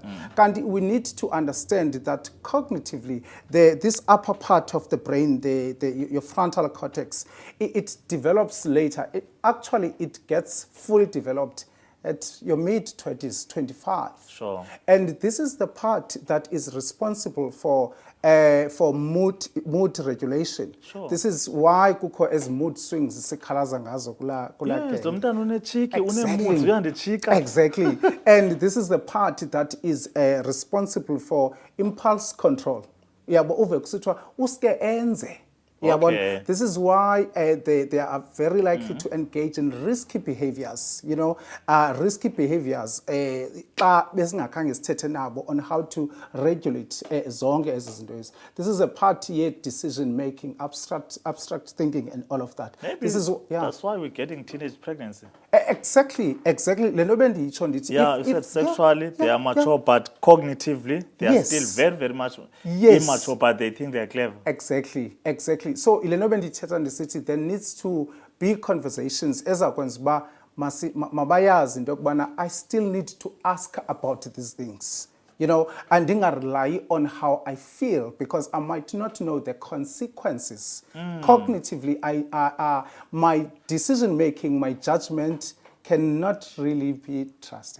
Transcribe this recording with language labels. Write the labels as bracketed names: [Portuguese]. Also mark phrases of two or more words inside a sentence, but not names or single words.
[English] We need to understand that cognitively, this upper part of the brain, your frontal cortex, it develops later. It gets fully developed at your mid-20s, 25. Sure. And this is the part that is responsible for mood regulation. Sure. This is why kukho as mood swings [Xhosa] sikhalaza ngazo Yes, umntana unechiki, unemood, uyandichika. [English] Exactly. And this is the part that is responsible for impulse control. [Xhosa] Yabo uve kusithiwa uske enze. [English] Okay. This is why they are very likely to engage in risky behaviors, you know, risky behaviors [Xhosa] xa besingakhange sithethe nabo [English] on how to regulate [Xhosa] zonke ezi zinto ezi. [English] This is a part yet decision making, abstract thinking and all of that. Maybe this is, that's why we're getting teenage pregnancy. Exactly. [Xhosa] Le nto bendiyitsho ndithi, [English] Yeah, you said sexually they are mature, but cognitively they are still very, very much immature, but they think they are clever. Exactly. So [Xhosa] ile nto bendiyithetha ndisithi [English] there needs to be conversations [Xhosa] ezakwenza uba mabayazi into yokubana [English] I still need to ask about these things. You know, and rely on how I feel, because I might not know the consequences. Cognitively, my decision making, my judgment cannot really be trusted.